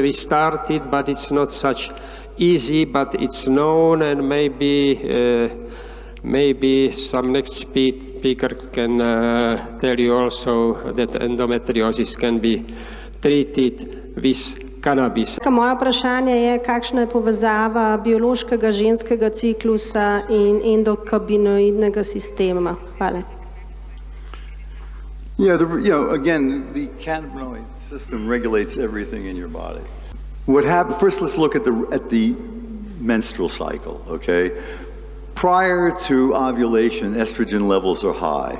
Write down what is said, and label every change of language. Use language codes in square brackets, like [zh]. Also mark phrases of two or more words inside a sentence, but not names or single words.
[en] We started, but it's not such easy, but it's known, and maybe some next speaker can tell you also that endometriosis can be treated with cannabis. [sl] Moje vprašanje je, kakšna je povezava biološkega ženskega ciklusa in endokannabinoidnega sistema? Hvala. [en] Yeah, again, the cannabinoid system regulates everything in your body. First, let's look at the menstrual cycle, okay? Prior to ovulation, estrogen levels are high.